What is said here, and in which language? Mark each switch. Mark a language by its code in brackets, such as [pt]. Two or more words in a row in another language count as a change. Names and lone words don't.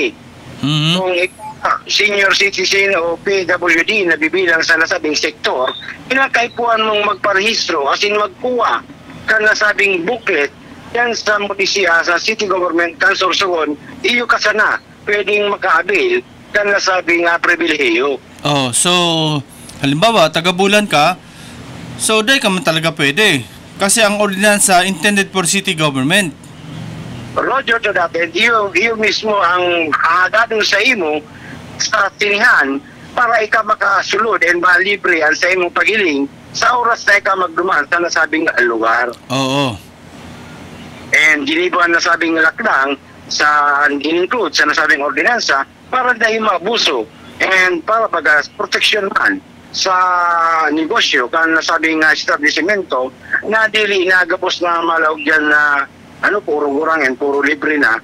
[bik] Kung [en] senior citizen [bik] o PWD na bibilang sa nasabing sektor, pinakaipuan mong magparehistro as in magkuha ka nasabing booklet yan sa munisya, sa [en] city government [bik] kan Sorsogon, iyo ka sana pwedeng makaabil kan nasabing pribilehiyo. So halimbawa taga-bulan ka, so day ka man talaga pwede kasi ang ordinansa [en] intended for city government. Roger to that, [bik] and iyo mismo ang dadong sa imo sa tinihan para ika makasulod and malibre ang sa imong pagiling sa oras na ika magduman sa nasabing lugar. Oo. And ginibuan na sabing lakdang sa in-include sa nasabing ordinansa para dahil maabuso and para protection man sa negosyo kan nasabing establishmento na dili na gapos na malawag dyan na puro gurangin, puro libre na.